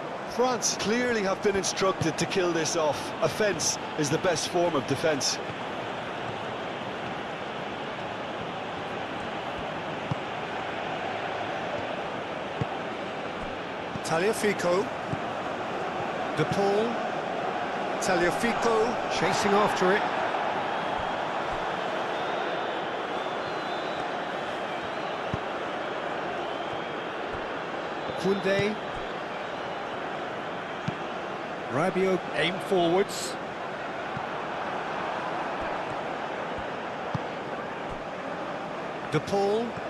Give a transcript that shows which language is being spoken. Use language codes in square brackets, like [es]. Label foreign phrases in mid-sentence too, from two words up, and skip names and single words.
[en] France clearly have been instructed to kill this off. Offence is the best form of defence. Tagliafico. De Paul. Tagliafico chasing after it. Koundé. Rabiot aim forwards. De Paul.